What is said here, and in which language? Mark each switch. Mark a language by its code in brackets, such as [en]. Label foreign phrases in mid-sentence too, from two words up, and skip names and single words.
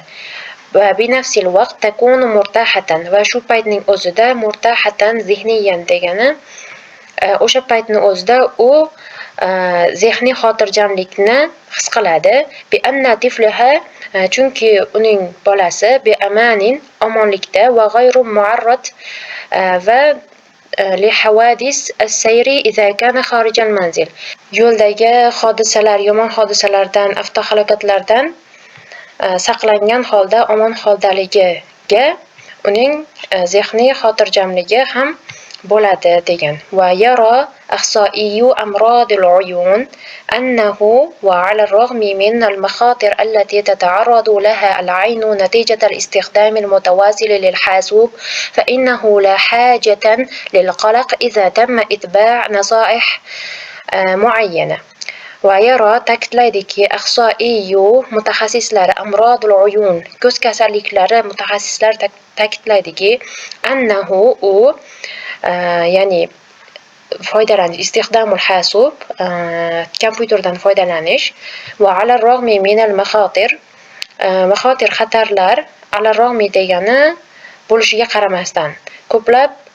[ar] وبنفس الوقت تكون مرتاحة [uz] va shu paytning o'zida [ar] مرتاحة ذهنيا [uz] degani o'sha paytning o'zida u zehniy xotirjamlikni his qiladi [ar] بأن طفلها [uz] chunki uning bolasi [ar] بأمان [uz] omonlikda [ar] وغير معرض لحوادث السير إذا كان خارج المنزل [uz] yo'ldagi hodisalar yomon hodisalardan avtohalokatlardan saqlangan holda omon holdaligiga uning zehniy xotirjamligi ham bo'ladi degan. [ar] ويرى أخصائيو أمراض العيون أنه وعلى الرغم من المخاطر التي تتعرض لها العين نتيجة الاستخدام المتواصل للحاسوب فإنه لا حاجة للقلق إذا تم اتباع نصائح معينة. ويرى [uz] ta'kidlaydiki ahsoiyu mutaxassislari [ar] أمراض العيون [uz] ko'z kasalliklari mutaxassislar ta'kidlaydiki annahu u ya'ni foydalanish [ar] استخدام الحاسوب [uz] kompyuterdan foydalanish [ar] وعلى الرغم من المخاطر [uz] xatarlar [ar] على الرغم [uz] degani bo'lishiga qaramasdan ko'plab